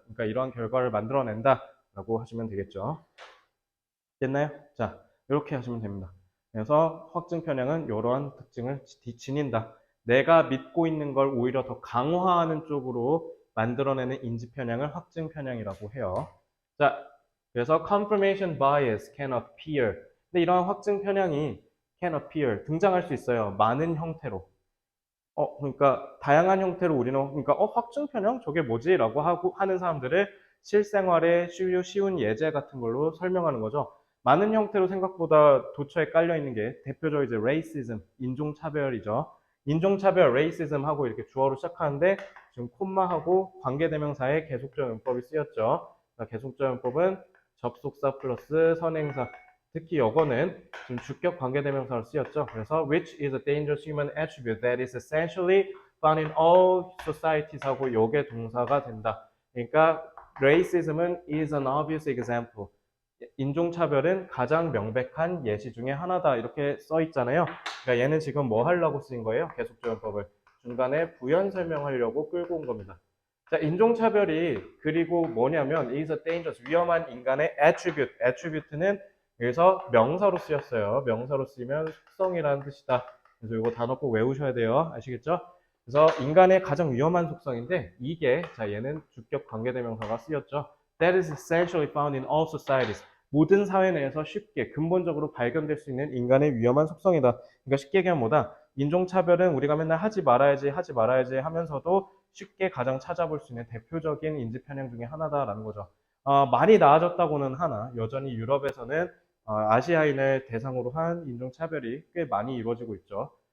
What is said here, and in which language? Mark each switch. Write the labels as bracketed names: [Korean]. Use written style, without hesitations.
[Korean] 그러니까 이러한 결과를 만들어낸다. 라고 하시면 되겠죠. 됐나요? 자, 이렇게 하시면 됩니다. 그래서 확증 편향은 이러한 특징을 지닌다. 내가 믿고 있는 걸 오히려 더 강화하는 쪽으로 만들어내는 인지 편향을 확증 편향이라고 해요. 자, 그래서 [English] confirmation bias can appear. [Korean] 근데 이러한 확증 편향이 [English] can appear [Korean] 등장할 수 있어요. 많은 형태로. 그러니까 다양한 형태로 우리는 그러니까 확증 편향 저게 뭐지? 라고 하는 사람들을 실생활에 쉬운 예제 같은 걸로 설명하는 거죠. 많은 형태로 생각보다 도처에 깔려 있는 게 대표적으로 이제 racism, 인종차별이죠. 인종차별, racism 하고 이렇게 주어로 시작하는데 지금 콤마하고 관계대명사에 계속적 용법이 쓰였죠. 그러니까 계속적 용법은 접속사 플러스 선행사. 특히 이거는 지금 주격 관계대명사로 쓰였죠. 그래서 [English] which is a dangerous human attribute that is essentially found in all societies [Korean] 하고 요게 동사가 된다. 그러니까 [English] racism은 is an obvious example. [Korean] 인종차별은 가장 명백한 예시 중에 하나다. 이렇게 써 있잖아요. 그러니까 얘는 지금 뭐 하려고 쓰인 거예요? 계속적용법을. 중간에 부연 설명하려고 끌고 온 겁니다. 자, 인종차별이 그리고 뭐냐면 [English] is a dangerous, [Korean] 위험한 인간의 attribute. attribute는 여기서 명사로 쓰였어요. 명사로 쓰이면 속성이라는 뜻이다. 그래서 이거 단어 꼭 외우셔야 돼요. 아시겠죠? 그래서 인간의 가장 위험한 속성인데 이게 자 얘는 주격 관계대명사가 쓰였죠. [English] That is essentially found in all societies. [Korean] 모든 사회 내에서 쉽게 근본적으로 발견될 수 있는 인간의 위험한 속성이다. 그러니까 쉽게 얘기하면 뭐다? 인종차별은 우리가 맨날 하지 말아야지 하면서도 쉽게 가장 찾아볼 수 있는 대표적인 인지편향 중에 하나다라는 거죠. 많이 나아졌다고는 하나 여전히 유럽에서는 아시아인을 대상으로 한 인종차별이 꽤 많이 이루어지고 있죠.